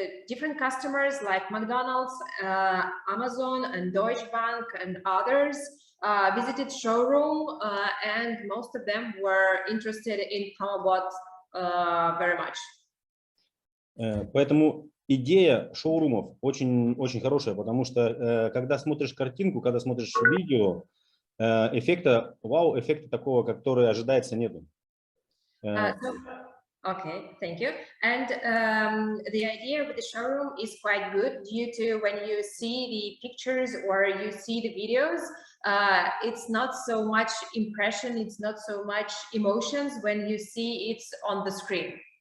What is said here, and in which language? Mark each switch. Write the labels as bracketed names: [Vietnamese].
[English] Different customers like McDonald's, Amazon, and Deutsche Bank, and others visited showroom, and most of them were interested in Promobot very much. [Russian] Поэтому идея шоурумов очень хорошая, потому что когда смотришь картинку, когда смотришь видео, эффекта, вау-эффекта такого, который ожидается, нету. [English] Okay, thank you. And the idea with the showroom is quite good due to when you see the pictures or you see the videos, it's not so much impression, it's not so much emotions when you see it on the screen.